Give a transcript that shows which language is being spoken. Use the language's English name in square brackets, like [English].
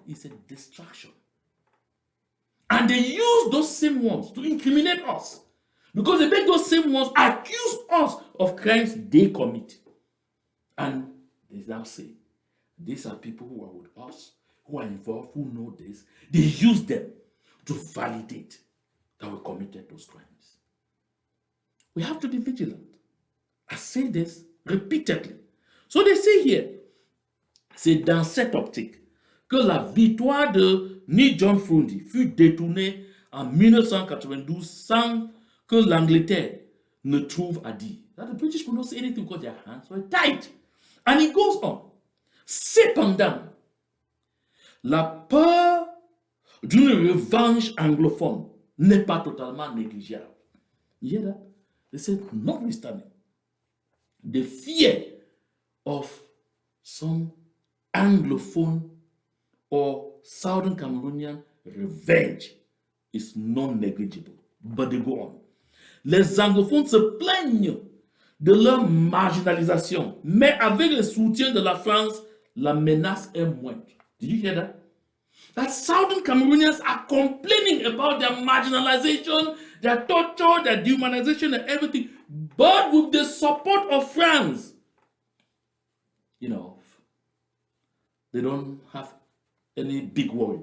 [English] It's a distraction. And they use those same ones to incriminate us, because they make those same ones accuse us of crimes they commit. And they now say, these are people who are with us, who are involved, who know this. They use them to validate that we committed those crimes. We have to be vigilant. I say this repeatedly. So they say here, [French] c'est dans cette optique que la victoire de Ni John Frundi fut détournée en 1992 sans que l'Angleterre ne trouve à dire. [English] That the British could not say anything because their hands were tied. And it goes on. [French] Cependant, la peur d'une revanche anglophone n'est pas totalement négligeable. [English] You hear that? They said, notwithstanding, the fear of some anglophone or southern Cameroonian revenge is non-negligible. But they go on. [French] Les anglophones se plaignent de leur marginalisation, mais avec le soutien de la France, la menace est moindre. [English] Did you hear that? That southern Cameroonians are complaining about their marginalization, their torture, their dehumanization and everything, but with the support of France. You know, they don't have any big worry.